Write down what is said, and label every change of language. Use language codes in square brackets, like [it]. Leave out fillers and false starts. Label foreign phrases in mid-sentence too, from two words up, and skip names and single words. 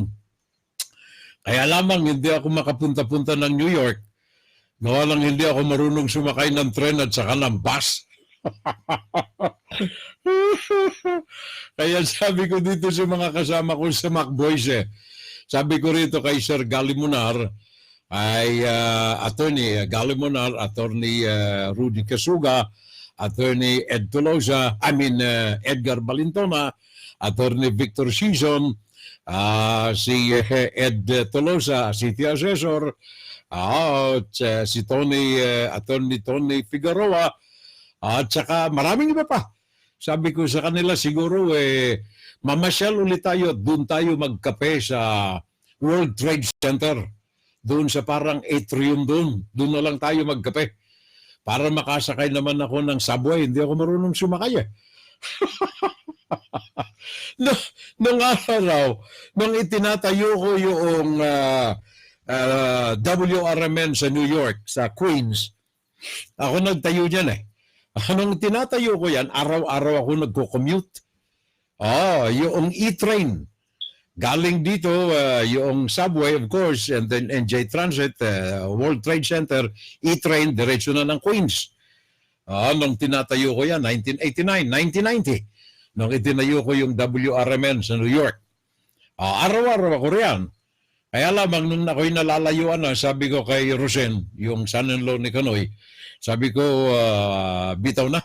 [tl] Kaya lamang hindi ako makapunta-punta ng New York. Gawa lang hindi ako marunong sumakay ng tren at saka ng bus. Kaya sabi ko dito sa mga kasama ko sa MacBoys, sabi ko rito kay Sir Galimunar, ay Attorney Galimunar, Attorney Rudy Casuga, Attorney Ed Tolosa, Edgar Balintona, Attorney Victor Season, si Ed Tolosa, City Assessor, si Attorney Tony Figueroa, at saka maraming iba pa. Sabi ko sa kanila, siguro mamasyal ulit tayo at doon tayo magkape sa World Trade Center. Doon sa parang atrium doon. Doon na lang tayo magkape. Para makasakay naman ako ng subway. Hindi ako marunong sumakay Nung araw, nung itinatayo ko yung WRMN sa New York, sa Queens, ako nagtayo dyan Nung tinatayo ko yan, araw-araw ako nagko-commute. Yung E-train. Galing dito, yung subway, [en] of course, and then [tl] NJ Transit, World Trade Center, E-train, diretso na ng Queens. Nung tinatayo ko yan, 1989, 1990. Nung itinayo ko yung WRMN sa New York. Araw-araw ako riyan. Kaya lamang nung ako'y nalalayuan na, sabi ko kay Rosen, yung son-in-law ni Kanoy, sabi ko, bitaw na.